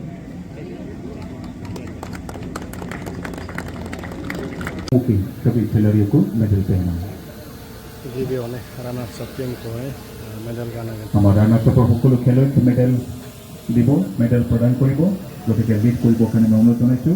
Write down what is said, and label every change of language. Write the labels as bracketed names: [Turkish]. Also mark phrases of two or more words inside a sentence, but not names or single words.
[Hindi] सभी खिलाड़ियों को मेडल पहना। [Bodo] गिबियावनो [English] runners up [Bodo] टीमखौहाय मेडल गानहोगोन। [Assamese] আমাৰ ৰানাৰ্ছ আপৰ সকলো খেলুৱৈক মেডেল দিব, মেডেল প্ৰদান কৰিব, গতিকে লিড কৰিবৰ কাৰণে মই অনুৰোধ জনাইছোঁ।